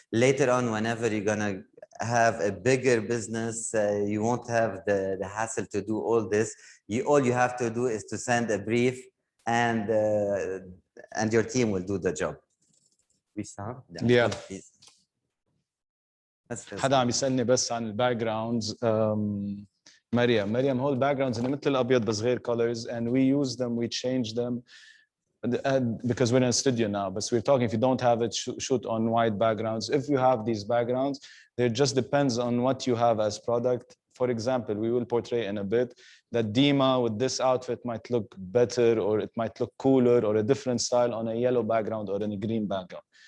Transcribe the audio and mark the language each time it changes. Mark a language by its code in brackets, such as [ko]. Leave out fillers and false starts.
[en] Later on, whenever you're gonna have a bigger business, you won't have the hassle to do all this. All you have to do is to send a brief, and your team will do the job. Yeah. [ar] حدا عم يسألني بس عن الباك جراوندز. [en] Maryam [ar] هول الباك جراوندز اللي مثل الابيض بس غير [en] colors, and we use them, we change them because we're in a studio now. But we're talking, if you don't have it, shoot on white backgrounds. If you have these backgrounds, it just depends on what you have as product. For example, we will portray in a bit that Dima with this outfit might look better, or it might look cooler, or a different style on a yellow background or in a green background.